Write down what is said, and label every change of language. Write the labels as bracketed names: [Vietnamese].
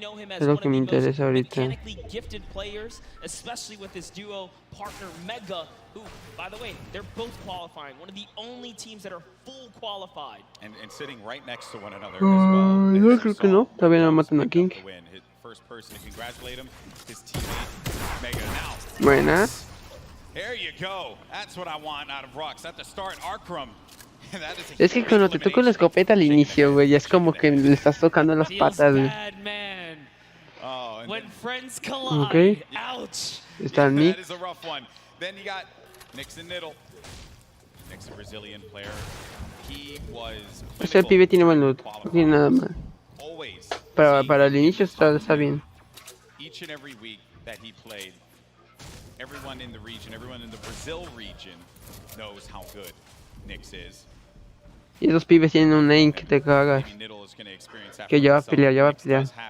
[Spanish] Es lo que me interesa ahorita. [English] Especially with this duo partner Mega, who, by the way, they're both qualifying. One of the only teams that are full qualified. And sitting right next to one another as well. [Spanish] Yo creo que no. Todavía no matan a King. [English] First person to congratulate him, his teammate Mega. Now. [Spanish] Buena. [English] There you go. That's what I want out of Rux. At the start, Arkrum. [Spanish] Es que cuando te toco la escopeta al inicio, güey, es como que le estás tocando las patas, güey. Ok. Está Nick. [English] Then you got Nixon Niddle. Nick's a Brazilian player. He was [Spanish] Ese pibe tiene buen loot, no tiene nada mal. Para el inicio está bien. [English] Each and every week that he played, everyone in the region, everyone in the Brazil region knows how good Nix is. [Spanish] Y esos pibes tienen un aim que te cagas. Que ya va a pelear, ya va a pelear.